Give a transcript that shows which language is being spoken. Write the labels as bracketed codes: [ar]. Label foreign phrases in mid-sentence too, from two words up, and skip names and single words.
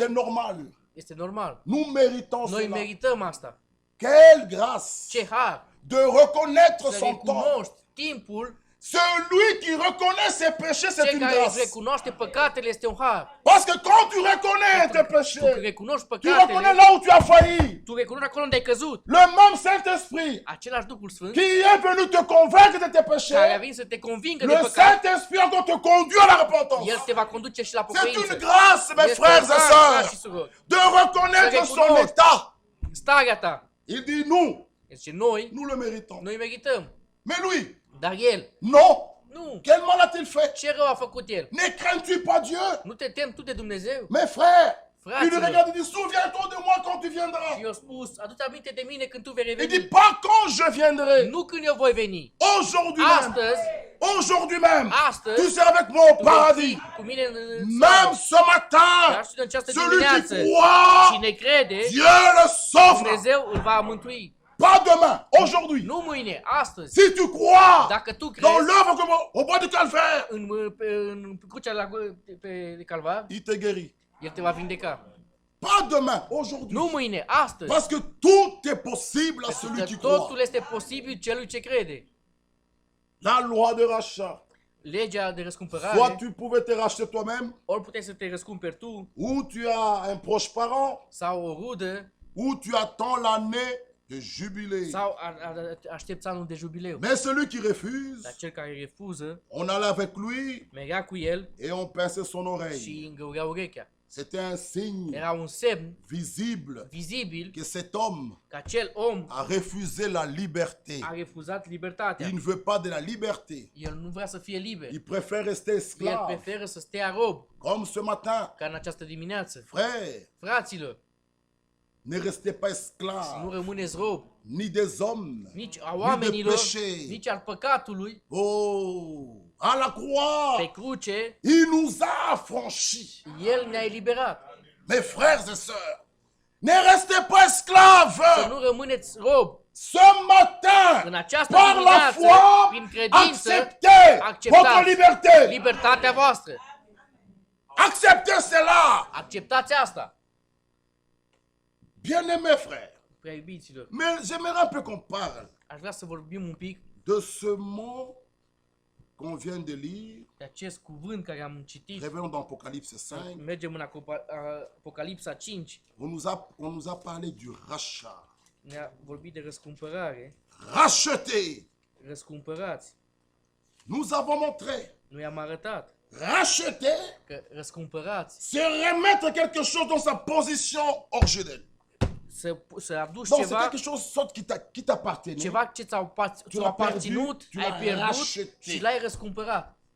[fr] c'est normal. [ro] este normal. [fr] Nous méritons [ro] Noi [fr] cela. [ro] merităm asta. [fr] Quelle grâce [ro] Ce har! [fr] de reconnaître [ro] Să [fr] son temps. [ro] recunoști timpul, [fr] Celui qui reconnaît ses péchés, c'est [ro] cel [fr] une [ro] care își [fr] grâce. [ro] recunoaște păcatele este un har. [fr] Parce que quand tu reconnais tes [ro] Tu când [fr] péchés, [ro] recunoști [fr] tu reconnais [ro] păcatele, [fr] là où tu as failli. [ro] tu recunoști acolo unde ai căzut. [fr] Le même Saint-Esprit [ro] Același Duhul Sfânt [fr] qui est venu te convaincre de tes [ro] care a [fr] péchés, [ro] venit să te convingă de [fr] le [ro] păcat, [fr] Saint-Esprit encore te conduit à la repentance. [ro] El te va conduce și la [fr] C'est [ro] pocăință. [fr] une grâce, mes [ro] Este [fr] frères [ro] un [fr] et [ro] har, frați și [fr] sœurs, [ro] surori. [fr] de reconnaître [ro] Să [fr] son [ro] recunoști. [fr] état. [ro] Starea ta. [fr] Il dit nous, [ro] Deci noi, [fr] nous le méritons. [ro] noi merităm. [fr] Mais lui, [ro] Dar El, [fr] non. [ro] nu. [fr] Quel mal a-t-il fait? [ro] Ce rău a făcut El? [fr] Ne crains-tu pas Dieu? [ro] Nu te temi tu de Dumnezeu? [fr] Mes frères, il [ro] Fraților. [fr] lui regarde et dit, souviens-toi de moi quand tu viendras. [ro] Și eu spus, adu-ți aminte de mine când tu vei [fr] Il dit, [ro] reveni. [fr] pas quand je viendrai. [ro] Nu când eu voi veni. [fr] Aujourd'hui même. [ro] Astăzi, [fr] Aujourd'hui même. [ro] Astăzi, [fr] Tu seras avec moi au [ro] tu vei [fr] paradis. [ro] fi cu mine în [fr] Même ce [ro] Dar [fr] matin, [ro] și în această [fr] celui [ro] dimineață, [fr] qui croit, [ro] cine crede, [fr] Dieu le sauve. [ro] Dumnezeu îl va mântui. [fr] Pas demain, aujourd'hui. [ro] Nu mâine, astăzi. [fr] Si tu crois [ro] Dacă tu [fr] dans [ro] crezi [fr] l'œuvre comme au bois de Calvaire, [ro] în crucea pe Calvar, [fr] il te guérit. [ro] El te va vindeca. [fr] Pas demain, aujourd'hui. [ro] Nu mâine, astăzi. [fr] Parce que tout est possible à [ro] Pentru [fr] celui [ro] că [fr] qui croit. [ro] totul este posibil celui ce crede. [fr] La loi de rachat. [ro] Legea de [fr] Soit [ro] răscumpărare, [fr] tu pouvais te racheter toi-même, [ro] ori puteai să te răscumperi tu, [fr] ou tu as un proche parent, [ro] sau o rudă, [fr] ou tu attends l'année de jubilé. [ro] sau aștepți anul de jubileu. [fr] Mais celui qui refuse, [ro] Dar cel care refuză, [fr] on allait avec lui [ro] mergea cu el [fr] et on pinçait son oreille. [ro] și îngăurea urechea. [fr] C'était un signe [ro] Era un semn [fr] visible [ro] vizibil [fr] que cet homme [ro] că acel om [fr] a refusé la liberté. [ro] a refuzat libertatea. [fr] Il ne veut pas de la liberté. [ro] El nu vrea să fie liber. [fr] Il préfère rester [ro] El [fr] esclave. [ro] preferă să stea rob, [fr] Comme ce matin. [ro] ca în această dimineață. [fr] Frère, [ro] Fraților, [fr] ne restez pas [ro] să [fr] esclaves, [ro] nu rămâneți rob, [fr] ni des hommes, [ro] nici a [fr] ni de [ro] oamenilor, [fr] péché. [ro] nici al păcatului. [fr] Oh, à la [ro] Pe [fr] croix, [ro] cruce, [fr] il nous a affranchis. [ro] El ne-a eliberat. [fr] Mes frères et sœurs, ne restez pas esclaves. [ro] Să nu rămâneți rob. [fr] Ce matin, [ro] În această [fr] par la [ro] dimineață, [fr] foi, [ro] prin credință, [fr] acceptez [ro] acceptați [fr] votre liberté. [ro] libertatea voastră. [fr] Acceptez cela. [ro] Acceptați asta, [fr] Bien-aimés frères, [ro] prea iubiților. [fr] mais j'aimerais un peu qu'on parle [ro] Aș vrea să vorbim un pic [fr] de ce mot qu'on vient de lire. [ro] de acest cuvânt care am citit. [fr] Revenons dans Apocalypse 5. [ro] Mergem în Apocalipsa 5. [fr] On nous a parlé du rachat. [ro] Ne-a vorbit de răscumpărare. [fr] Racheter. [ro] Răscumpărați. [fr] Nous avons montré. [ro] Noi am arătat [fr] Racheter, [ro] că răscumpărați, [fr] c'est remettre quelque chose dans sa position originelle. [ro] să aduci [fr] Donc c'est [ro] ceva, [fr] quelque chose sorte qui t'appartenait. [ro] ceva ce ți-a [fr] l'as [ro] aparținut, [fr] perdu, tu [ro] ai [fr] l'as [ro] pierdut [fr] racheté. [ro] și l-ai răscumpărat.